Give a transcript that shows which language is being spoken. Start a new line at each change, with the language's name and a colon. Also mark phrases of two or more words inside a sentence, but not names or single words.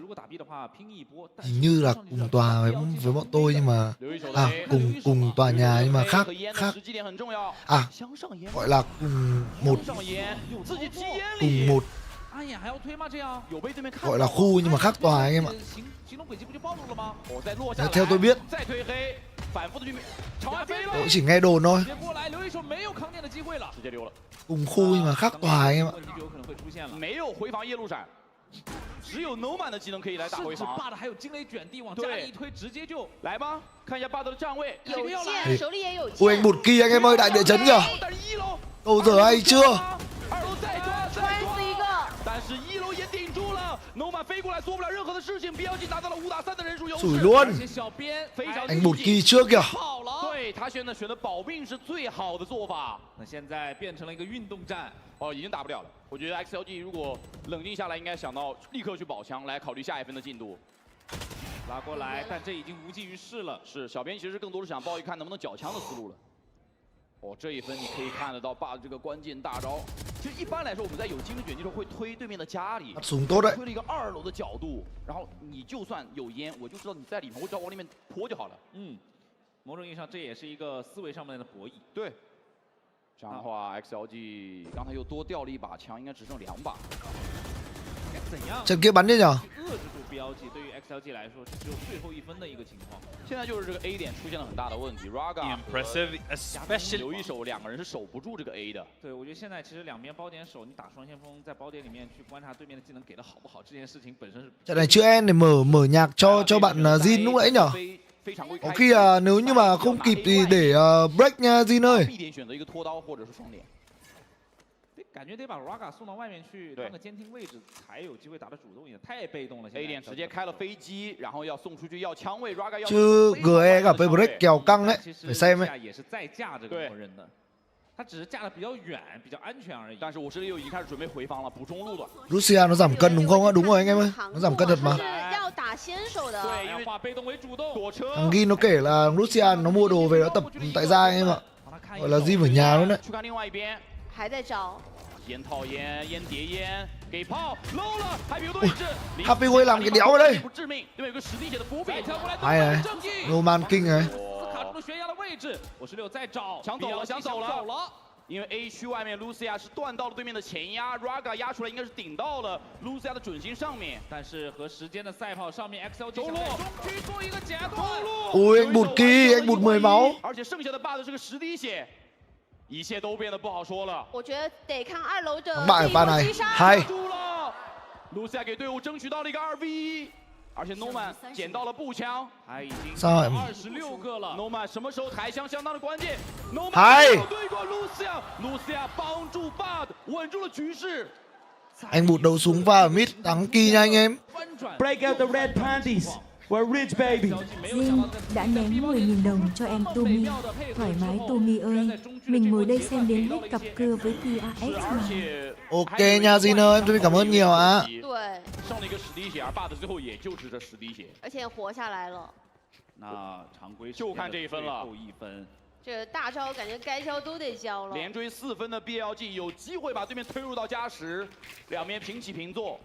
Vietnamese: Hình như là cùng tòa với bọn tôi nhưng mà cùng tòa nhà nhưng mà khác gọi là cùng một gọi là khu nhưng mà khác tòa anh em ạ. Theo tôi biết, tôi chỉ nghe đồn thôi. Cùng khu nhưng mà khác tòa anh em ạ.
Chinese: 只有 Nomad 的技能可以来打回防。霸的还有惊雷卷地往家里一推，直接就来吧，看一下霸的站位。有剑，手里也有剑。
Vietnamese: Ui anh Bụt kia anh em ơi, đại địa chấn kìa. Câu giờ hay chưa?
Chinese: 2 楼再抓，摔死一个。但是1楼也顶住了 ，Nomad 飞过来做不了任何的事情 ，BLG 拿到了5打3的人数优势。
Vietnamese: Sủi luôn.
Chinese: 非常
Vietnamese: anh Bụt kia trước kìa.
Chinese: 对他选择保命是最好的做法。那现在变成了一个运动战。哦，已经打不了了。我觉得 XLG 如果冷静下来，应该想到立刻去保枪，来考虑下一分的进度。拉过来，但这已经无济于事了。是，小编其实更多是想抱一看能不能缴枪的思路了。哦，这一分你可以看得到霸的这个关键大招。其实一般来说，我们在有精准卷击的时候会推对面的家里，推了一个2楼的角度，然后你就算有烟，我就知道你在里面，我只要往里面泼就好了。某种意义上这也是一个思维上面的博弈。对。这样的话 ，XLG 刚才又多掉了一把枪，应该只剩2把。该怎样？
Vietnamese: trận kia bắn đi nhở?
Chinese: 遏制住 BLG 对于 XLG 来说只有最后1分的一个情况。现在就是这个 A 点出现了很大的问题 ，Raga 和留一手2个人是守不住这个 A 的。对，我觉得现在其实两边包点守，你打双先锋在包点里面去观察对面的技能给的好不好，这件事情本身是。
Vietnamese: Trận này chữ N để mở nhạc cho bạn Jin lúc nãy nhở? Có khi nếu như mà không kịp thì để break nha Jin ơi.
Chinese: 必点选择一个拖刀或者是双点。感觉得把 Raga 送到外面去当个监听位置，才有机会打得主动一点。太被动了。A 点直接开了飞机，然后要送出去要枪位 ，Raga 要。
Vietnamese: Chứ GE gặp với break kèo căng đấy, phải xem ấy.
Chinese: 也是在架这个魔人的，他只是架得比较远，比较安全而已。但是56已经开始准备回防了，补充路段。
Vietnamese: Lucia nó giảm cân đúng không ạ? Đúng rồi anh em ơi, nó giảm cân thật mà.
Chinese: 要打先手的。对，要化被动为主动。躲车。
Vietnamese: Thằng Gin nó kể là Lucia nó mua đồ về nó tập tại gia anh em ạ. Gọi là Gin ở nhà luôn đấy.
Chinese: 去看另外一边，还在找。烟套烟，烟叠烟，给炮，low 了，还有位置。
Vietnamese: Happy Way làm cái đéo ở đây.
Chinese: 不致命，对面有个实地血的伏笔，跳过来。
Vietnamese: hay này, Roman King này.
Chinese: 卡住了悬崖的位置，56在找，抢走了，想走了。因为 A 区外面 Lucia 是断到了对面的前压 ，Raga 压出来应该是顶到了 Lucia 的准心上面，但是和时间的赛跑上面 ，XLG 中区做一个截断。
Vietnamese: Ui anh bụt kì, anh bụt 10 máu.
Chinese: 而且剩下的 BA 是个实滴血。 一切都变得不好说了。我觉得得看2楼的第一波击杀。嗨，卢西亚给队伍争取到了一个2v1，而且 Noman 捡到了步枪，还已经26个了。Noman 什么时候抬枪相当的关键。Noman 对过卢西亚帮助 Bud 稳住了局势。
Vietnamese: Anh bụt đấu súng pha ở mid thắng kỳ nha anh em.
English: Break out the red panties. We're rich baby.
Vietnamese: Jin đã ném 10.000 đồng cho em Tumi. Thoải mái Tumi ơi, mình ngồi đây xem đến hết cặp cưa với TRХ mà. Ok nha Jin ơi, em Tumi cảm ơn nhiều ạ.
Chinese: 对。上了一个实滴血，而 BA 最后也就是这实滴血，而且活下来了。那常规就看这一分了，后1分。这大招感觉该交都得交了。连追4分的 BLG 有机会把对面推入到加时，两边平起平坐。